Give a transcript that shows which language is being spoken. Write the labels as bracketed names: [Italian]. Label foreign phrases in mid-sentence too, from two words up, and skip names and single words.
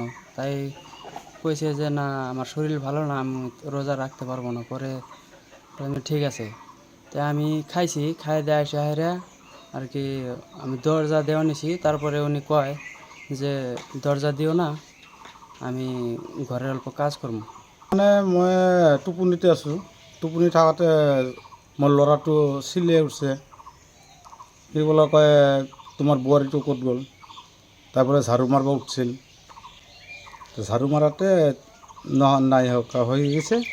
[Bangla] তাই কইছে যে না আমার শরীর ভালো না, আমি রোজা রাখতে পারবো না। পরে আমি ঠিক আছে, তাই আমি খাইছি। খাই দেয় আসে হাইরা আর কি আমি দরজা দেওয়া নিছি। তারপরে উনি কয় যে দরজা দিও না, আমি ঘরের অল্প কাজ করবো। [Assamese] মানে মই টোপনিতে আছোঁ। টোপনি থাকোঁতে মোৰ ল'ৰাটো চিলিয়াই উঠছে। সি বোলে কয় তোমাৰ বোৱাৰীটো ক'ত গ'ল। তাৰপৰা ঝাৰু মাৰিব উঠিছিল। ঝাৰু মাৰোঁতে নাই হৈ গৈছে।